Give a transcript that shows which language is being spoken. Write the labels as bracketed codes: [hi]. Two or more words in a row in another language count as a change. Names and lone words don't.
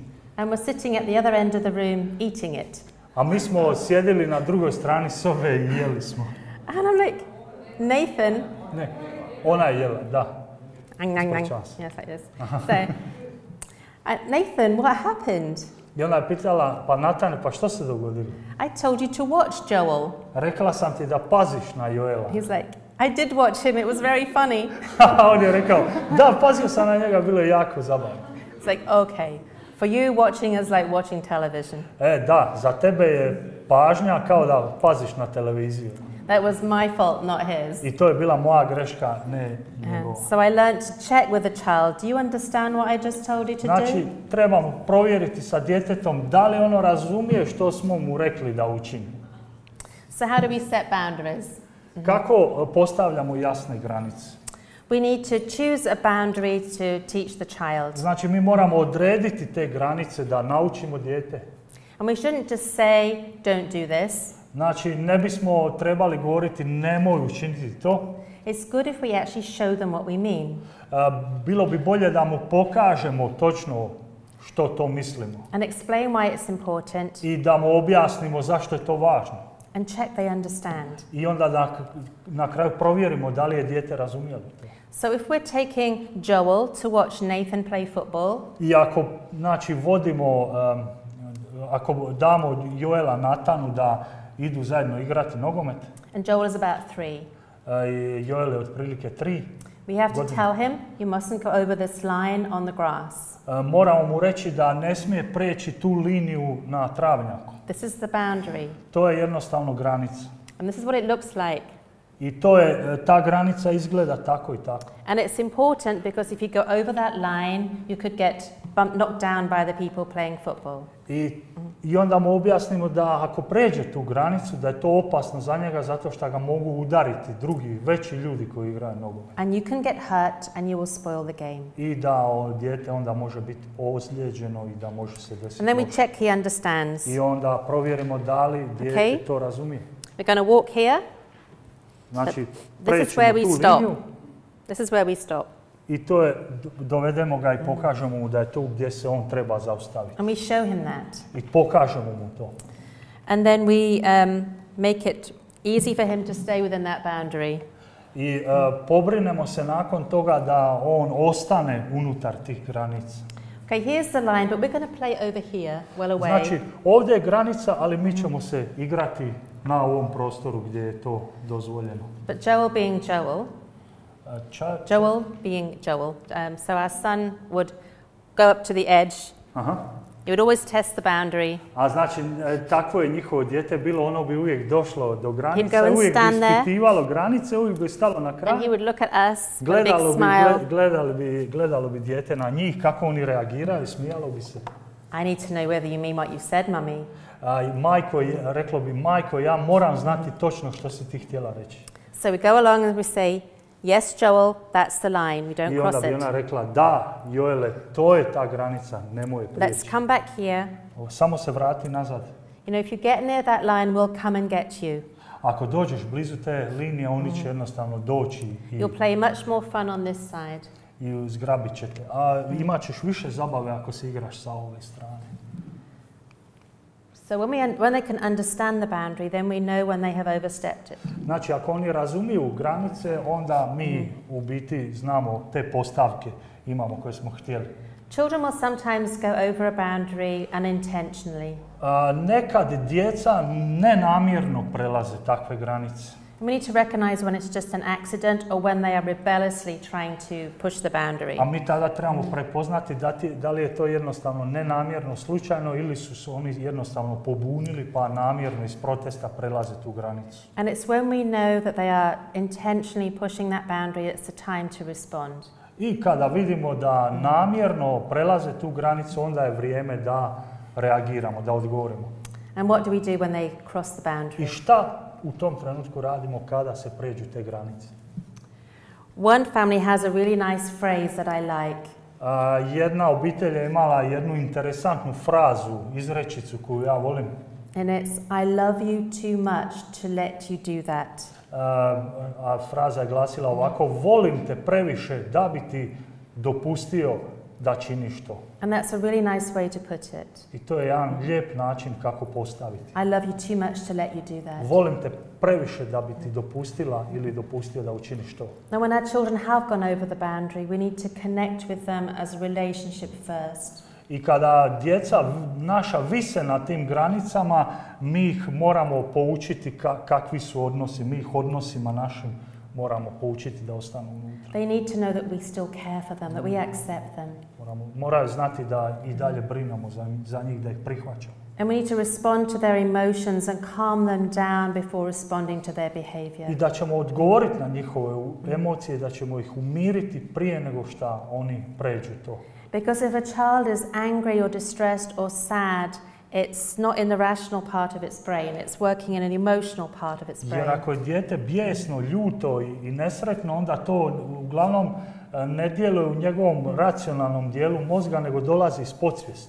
[en] And was sitting at the other end of the room eating it. [hr] A mi smo sjedili na drugoj strani sobe i jeli smo. [en] And I'm like, Nathan. [hr] Ne, ona je jela, da. [en] Yes, like this. So, Nathan, what happened? [hr] I ona je pitala, pa Natane, pa što se dogodilo? [en] I told you to watch Joel. [hr] Rekla sam ti da paziš na Joela. [en] He's like, I did watch him, it was very funny. [hr] On je rekao, da, pazio sam na njega, bilo je jako zabavno. [en] It's like, okay. For you, watching is like watching television. [hr] Da, za tebe je pažnja kao da paziš na televiziju. [en] That was my fault, not his. [hr] I to je bila moja greška, ne njegova. [en] So I learned to check with the child. Do you understand what I just told you to do? [hr] Znači, trebamo provjeriti sa djetetom da li ono razumije što smo mu rekli da učini. [en] So how do we set boundaries? [hr] Kako postavljamo jasne granice? [en] We need to choose a boundary to teach the child. [hr] Znači, mi moramo odrediti te granice da naučimo dijete. [en] And we shouldn't just say, don't do this. [hr] Znači, ne bismo trebali govoriti nemoj učiniti to. [en] It's good if we actually show them what we mean. [hr] Bilo bi bolje da mu pokažemo točno što to mislimo. [en] And explain why it's important. [hr] I da mu objasnimo zašto je to važno. [en] And check they understand. [hr] I onda na kraju provjerimo da li je dijete razumjelo to. [en] So if we're taking Joel to watch Nathan play football. [hr] I ako znači vodimo, ako damo Joela Natanu da idu zajedno igrati nogomet. [en] And Joel is about 3. [hr] I Joel je otprilike 3. [en] We have to [hr] godine. [en] tell him, you mustn't go over this line on the grass. [hr] Moramo mu reći da ne smije preći tu liniju na travnjaku. [en] This is the boundary. [hr] To je jednostavno granica. [en] And this is what it looks like. [hr] I to je, ta granica izgleda tako i tako. [en] And it's important because if you go over that line, you could get knocked down by the people playing football. [hr] I onda mu objasnimo da ako pređe tu granicu, da je to opasno za njega zato što ga mogu udariti drugi, veći ljudi koji igraju nogomet. [en] And you can get hurt and you will spoil the game. [hr] I da dijete onda može biti ozlijeđeno i da može se desiti. [en] And then we check he understands. [hr] I onda provjerimo da li dijete to razumije. [en] We're going to walk here. [hr] Znači, [en] This is where we stop. This is where we stop. [hr] I to je, dovedemo ga i pokažemo mu da je to gdje se on treba zaustaviti. [en] And we show him that. [hr] I pokažemo mu to. [en] And then we make it easy for him to stay within that boundary. [hr] I pobrinemo se nakon toga da on ostane unutar tih granica. [en] Okay, here's the line, but we're going to play over here, well away. [hr] Znači, ovdje je granica, ali mi ćemo se igrati na ovom prostoru gdje je to dozvoljeno. [en] But Joel being Joel, Joel being Joel, so our son would go up to the edge. Aha. He would always test the boundary. [hr] A znači, takvo je njihovo dijete bilo, ono bi uvijek došlo do granice, uvijek bi ispitivalo granice, uvijek bi stalo na kraj. [en] And he would look at us with a big smile. [hr] Gledalo bi dijete na njih, kako oni reagiraju, smijalo bi se. [en] I need to know whether you mean what you said, Mummy. [hr] Reklo bi, majko, ja moram znati točno što si ti htjela reći. [en] So we go along and we say, yes, Joel, that's the line, we don't cross it. [hr] I onda bi ona rekla, da, Joele, to je ta granica, nemoj je prijeći. [en] Let's come back here. [hr] Samo se vrati nazad. [en] You know, if you get near that line, we'll come and get you. [hr] Ako dođeš blizu te linije, oni će jednostavno doći. [en] You'll play much more fun on this side. [hr] I zgrabit ćete. A imat ćeš više zabave ako se igraš sa ove strane. [en] So when they can understand the boundary, then we know when they have overstepped it. [hr] Znači, ako oni razumiju granice, onda mi u biti znamo te postavke imamo koje smo htjeli. [en] Children will sometimes go over a boundary unintentionally. [hr] Nekad djeca nenamjerno prelaze takve granice. [en] We need to recognize when it's just an accident or when they are rebelliously trying to push the boundary. [hr] A mi tada trebamo prepoznati da li je to jednostavno nenamjerno, slučajno ili su se oni jednostavno pobunili pa namjerno iz protesta prelaze tu granicu. [en] And it's when we know that they are intentionally pushing that boundary, it's the time to respond. [hr] I kada vidimo da namjerno prelaze tu granicu, onda je vrijeme da reagiramo, da odgovorimo. [en] And what do we do when they cross the boundary? [hr] I šta u tom trenutku radimo kada se pređu te granice? [en] One family has a really nice phrase that I like. [hr] Jedna obitelj je imala jednu interesantnu frazu, izrečicu koju ja volim. [en] And it's, I love you too much to let you do that. [hr] A fraza je glasila ovako, volim te previše da bi ti dopustio da činiš to. [en] And that's a really nice way to put it. [hr] I to je jedan lijep način kako postaviti. [en] I love you too much to let you do that. [hr] Volim te previše da bi ti dopustila ili dopustio da učiniš to. [en] Now when our children have gone over the boundary, we need to connect with them as a relationship first. [hr] I kada djeca naša vise na tim granicama, mi ih moramo poučiti kakvi su odnosi, mi ih odnosima našim moramo poučiti da ostanu unutra. [en] They need to know that we still care for them, that we accept them. [hr] Moraju znati da i dalje brinemo za njih, da ih prihvaćamo. [en] And we need to respond to their emotions and calm them down before responding to their behavior. [hr] I da ćemo odgovoriti na njihove emocije, da ćemo ih umiriti prije nego što oni pređu to. [en] Because if a child is angry or distressed or sad, it's not in the rational part of its brain, it's working in an emotional part of its brain. [hr] Jer ako je dijete bijesno, ljuto i nesretno, onda to uglavnom ne djeluje u njegovom racionalnom dijelu mozga, nego dolazi iz podsvijesti.